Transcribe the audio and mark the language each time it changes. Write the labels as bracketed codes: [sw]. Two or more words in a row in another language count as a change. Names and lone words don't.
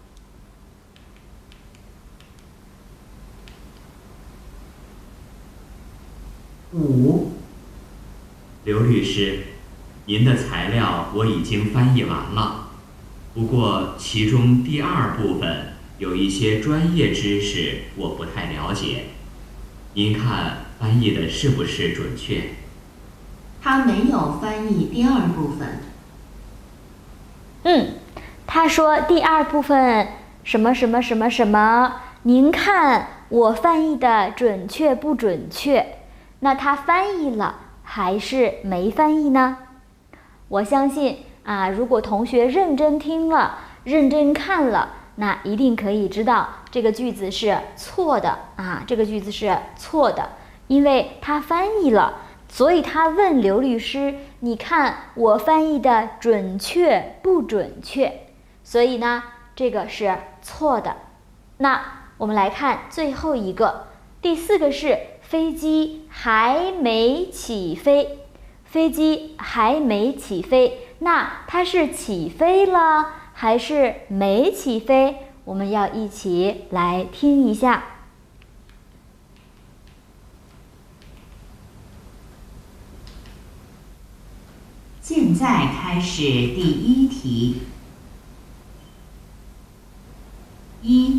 [zh] 5，刘律師，您的材料我已經翻譯完了，不過其中第二部分有一些專業知識我不太了解，您看翻譯的是不是準確？他沒有翻譯第二部分。他說第二部分什麼什麼什麼什麼，您看我翻譯的準確不準確？那他翻譯了還是沒翻譯呢？我相信如果同學認真聽了，認真看了，那一定可以知道這個句子是錯的這個句子是錯的，因為他翻譯了，所以他問劉律師：“你看我翻譯的準確不準確？” 所以呢，這個是錯的。那我們來看最後一個，第4個是飛機還沒起飛。飛機還沒起飛，那它是起飛了還是沒起飛？我們要一起來聽一下。現在開始第1題。1，